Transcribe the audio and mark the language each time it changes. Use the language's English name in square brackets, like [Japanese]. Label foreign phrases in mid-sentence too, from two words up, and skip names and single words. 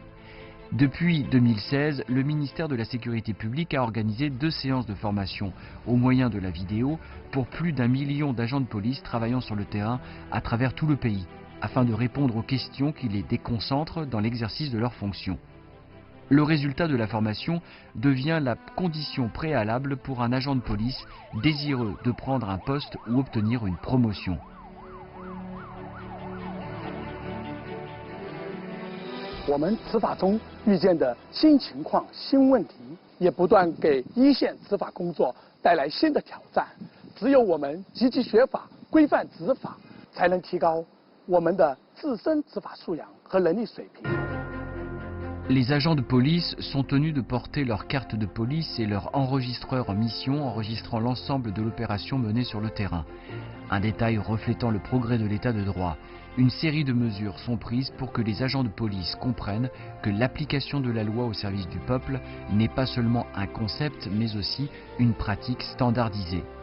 [French] Depuis 2016, le ministère de la Sécurité publique a organisé 2 séances de formation au moyen de la vidéo pour plus d'1 million d'agents de police travaillant sur le terrain à travers tout le pays, afin de répondre aux questions qui les déconcentrent dans l'exercice de leurs fonctions. Le résultat de la formation devient la condition préalable pour un agent de police désireux de prendre un poste ou obtenir une promotion. [Chinese] 我们执法中遇见的新情况、新问题，也不断给一线执法工作带来新的挑战。只有我们积极学法、规范执法，才能提高我们的自身执法素养和能力水平。 [French] Les agents de police sont tenus de porter leur carte de police et leur enregistreur en mission enregistrant l'ensemble de l'opération menée sur le terrain. Un détail reflétant le progrès de l'état de droit. Une série de mesures sont prises pour que les agents de police comprennent que l'application de la loi au service du peuple n'est pas seulement un concept mais aussi une pratique standardisée.